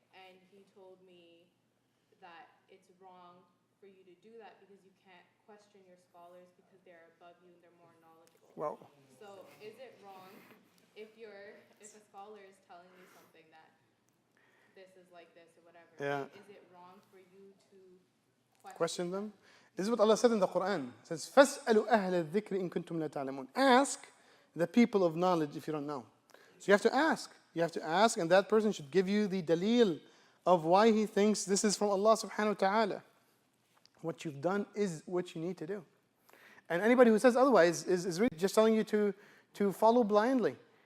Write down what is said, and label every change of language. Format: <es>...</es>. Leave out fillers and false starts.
<en>And he told me that it's wrong for you to do that because you can't question your scholars because they're above you and they're more knowledgeable. Well, So is it wrong if a scholar is telling you something that this is like this or whatever. Yeah. Like, is it wrong for you to Question them. This is what Allah said in the Quran. It says,</en> <ar>فَاسْأَلُوا أَهْلَ الذِّكْرِ إِن كُنتُمْ لَا تَعْلَمُونَ.</ar> <en>Ask the people of knowledge if you don't know. So you have to ask. You have to ask, and that person should give you the dalil of why he thinks this is from Allah subhanahu wa ta'ala. What you've done is what you need to do. And anybody who says otherwise is really just telling you to follow blindly.</en>